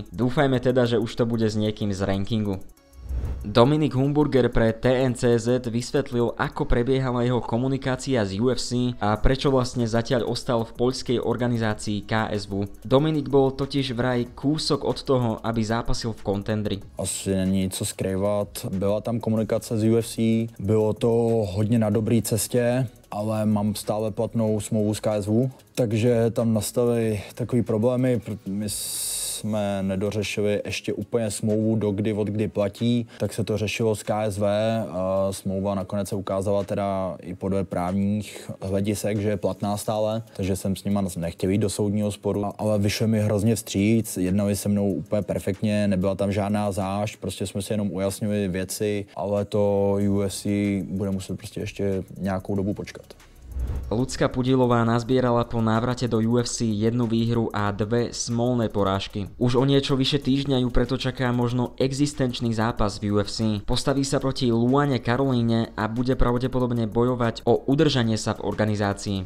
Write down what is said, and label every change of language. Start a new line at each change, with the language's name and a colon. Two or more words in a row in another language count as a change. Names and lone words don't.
Slovak: Dúfajme teda, že už to bude s niekým z rankingu. Dominik Humburger pre TNCZ vysvetlil, ako prebiehala jeho komunikácia z UFC a prečo vlastne zatiaľ ostal v poľskej organizácii KSV. Dominik bol totiž vraj kúsok od toho, aby zápasil v Contendri.
Czech: Asi není co skrývat, byla tam komunikace z UFC, bylo to hodně na dobré cestě, ale mám stále platnou smlouvu s KSV, takže tam nastaly takový problémy, my jsme nedořešili ještě úplně smlouvu, dokdy od kdy platí, tak se to řešilo s KSV a smlouva nakonec se ukázala teda i podle právních hledisek, že je platná stále, takže jsem s nima nechtěl jít do soudního sporu, ale vyšli mi hrozně vstříc, jednali se mnou úplně perfektně, nebyla tam žádná zášť, prostě jsme si jenom ujasnili věci, ale to UFC bude muset prostě ještě nějakou dobu počkat.
Slovak: Ľudská Pudilová nazbierala po návrate do UFC 1 výhru a 2 smolné porážky. Už o niečo vyše týždňa ju preto čaká možno existenčný zápas v UFC. Postaví sa proti Luane Karolíne a bude pravdepodobne bojovať o udržanie sa v organizácii.